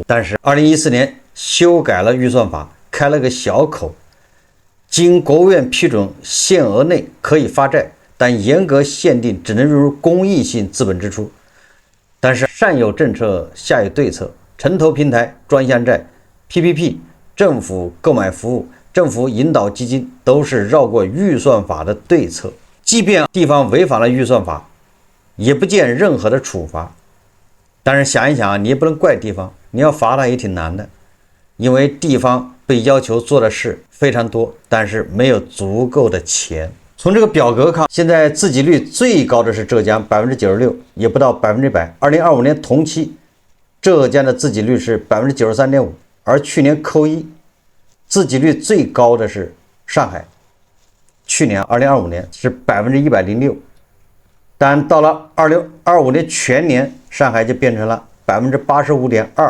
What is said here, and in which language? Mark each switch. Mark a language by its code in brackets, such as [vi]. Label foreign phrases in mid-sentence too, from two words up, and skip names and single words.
[zh] 但是2014年修改了預算法，開了個小口，經國務院批准，限額內可以發債，但嚴格限定只能融入公益性資本支出。但是上有政策，下有對策，城投平台、專項債、PPP、政府購買服務、政府引導基金都是繞過預算法的對策。即便地方違反了預算法，也不見任何的處罰。但是想一想，你也不能怪地方，你要罰他也挺難的，因為地方被要求做的事非常多，但是沒有足夠的錢。從這個表格看，現在自給率最高的是浙江96%，也不到100%。2025年同期，浙江的自給率是93.5%，而去年扣一，自給率最高的是上海，去年2025年是106%，但到了2025年全年，上海就變成了85.2%。